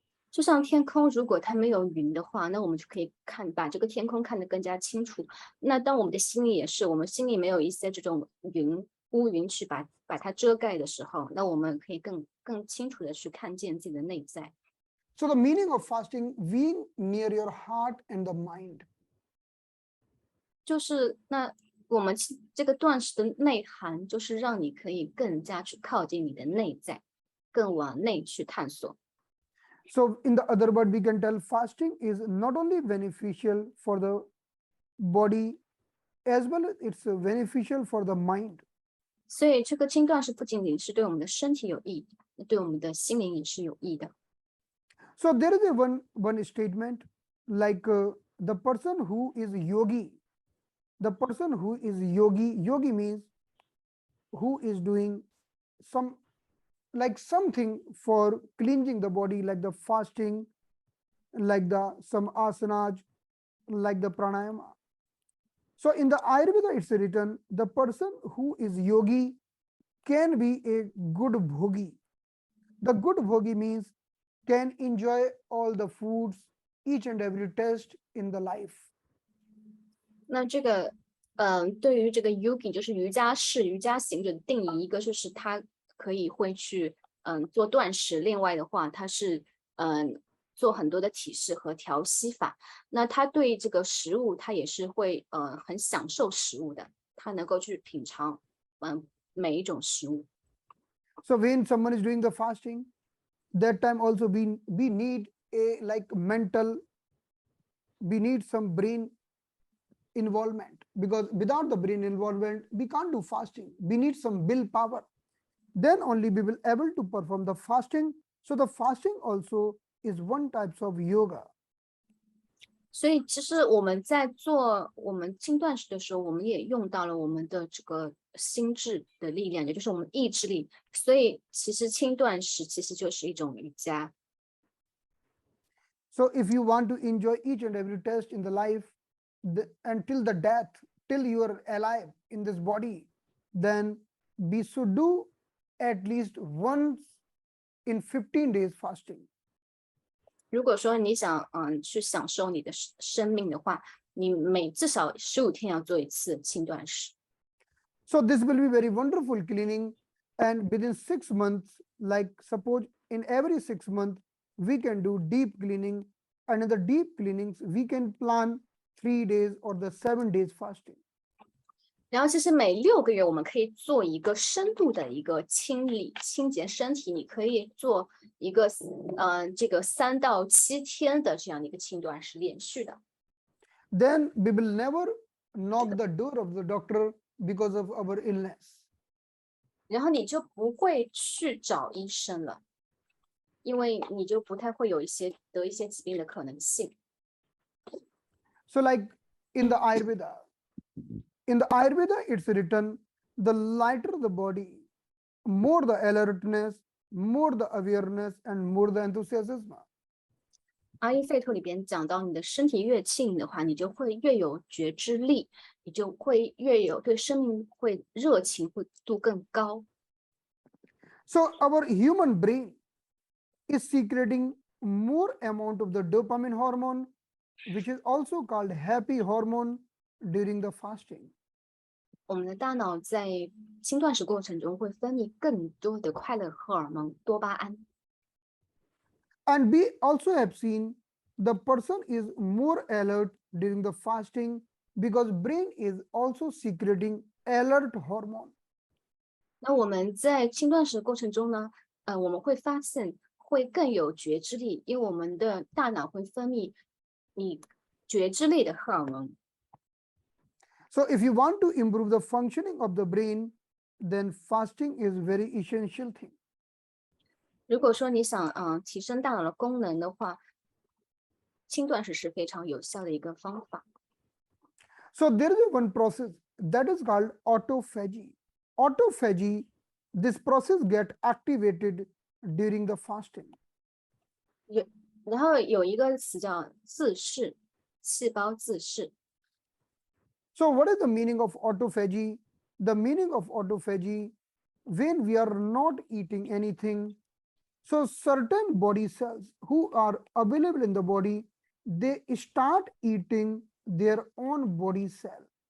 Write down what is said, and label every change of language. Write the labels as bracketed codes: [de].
[zh] 就像天空，如果它没有云的话，那我们就可以把这个天空看得更加清楚。那当我们的心里也是，我们心里没有一些这种乌云去把它遮盖的时候，那我们可以更清楚的去看见自己的内在。 [en] So the meaning of fasting, being near your heart and the mind. [zh] 就是那我们这个断食的内涵，就是让你可以更加去靠近你的内在，更往内去探索。 [en] So in the other word, we can tell fasting is not only beneficial for the body, as well as it's beneficial for the mind. [zh] 所以这个轻断食不仅仅是对我们的身体有益，对我们的心灵也是有益的。 [en] So there is a one statement like the person who is yogi, the person who is yogi means who is doing some like something for cleansing the body, like the fasting, like the some asanas, like the pranayama. So in the Ayurveda, it's written the person who is yogi can be a good bhogi. The good bhogi means can enjoy all the foods, each and every taste in the life. [zh] 那这个，对于这个 yogi 就是瑜伽士、瑜伽行者的定义，一个就是他可以会去，做断食；另外的话，他是，做很多的体式和调息法。那他对这个食物，他也是会，很享受食物的，他能够去品尝，每一种食物。 [en] So when someone is doing the fasting, that time also we need a like mental, we need some brain involvement, because without the brain involvement we can't do fasting. We need some willpower, then only we will able to perform the fasting. So the fasting also is one types of yoga. [zh] 所以其实我们在做我们轻断食的时候，我们也用到了我们的这个心智的力量，也就是我们意志力。所以其实轻断食其实就是一种瑜伽。 [en] So if you want to enjoy each and every taste in the life until the death, till you are alive in this body, then we should do at least once in 15 days fasting. [zh] 如果说你想去享受你的生命的话，你至少15天要做一次轻断食。 [en] So this will be very wonderful cleaning, and within 6 months, like suppose in every 6 months, we can do deep cleaning, and in the deep cleanings, we can plan 3 days or the 7 days fasting. [zh] 然后其实每6个月我们可以做一个深度的一个清理、清洁身体，你可以做一个这个3到7天的这样的一个轻断食，连续的。 [en] Then we will never knock the door of the doctor because of our illness. [zh] 然后你就不会去找医生了，因为你就不太会有得一些疾病的可能性。 [en] So like in the Ayurveda, it's written, the lighter the body, more the alertness, more the awareness, and more the enthusiasm. [zh] 阿育吠陀里边讲到，你的身体越轻盈的话，你就会越有觉知力，你就会越有对生命会热情度更高。 [en] So our human brain is secreting more amount of the dopamine hormone, which is also called happy hormone, during the fasting. [zh] 我们的大脑在轻断食过程中会分泌更多的快乐荷尔蒙多巴胺。 [en] And we also have seen the person is more alert during the fasting because brain is also secreting alert hormone. [zh] 那我们在轻断食过程中呢，我们会发现会更有觉知力，因为我们的大脑会分泌你觉知力的荷尔蒙。 [en] So if you want to improve the functioning of the brain, then fasting is very essential thing. [zh] 如果说你想提升大脑的功能的话，轻断食是非常有效的一个方法。 [en] So there is one process that is called autophagy. Autophagy, this process get activated during the fasting. [zh] 然后有一个词叫自噬，细胞自噬。 [en] So what is the meaning of autophagy? The meaning of autophagy, when we are not eating anything, so certain body cells who are available in the body, they start eating their own body cell.